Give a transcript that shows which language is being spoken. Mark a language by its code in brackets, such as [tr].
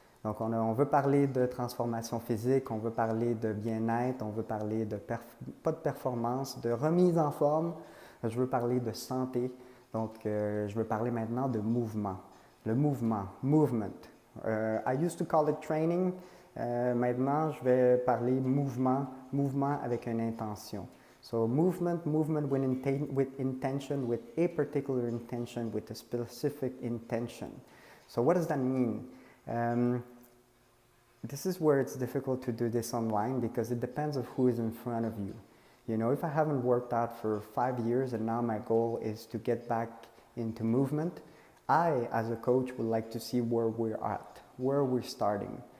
[fr] Donc, on veut parler de transformation physique, on veut parler de bien-être, on veut parler de pas de performance, de remise en forme. Je veux parler de santé. Donc, je veux parler maintenant de mouvement. Le mouvement, movement. [en] I used to call it training. [fr] Maintenant, je vais parler mouvement, mouvement avec une intention. [en] So, movement with intention, with a particular intention, with a specific intention. So, what does that mean? This is where it's difficult to do this online because it depends on who is in front of you. You know, if I haven't worked out for 5 years and now my goal is to get back into movement, I, as a coach, would like to see where we're at, where we're starting.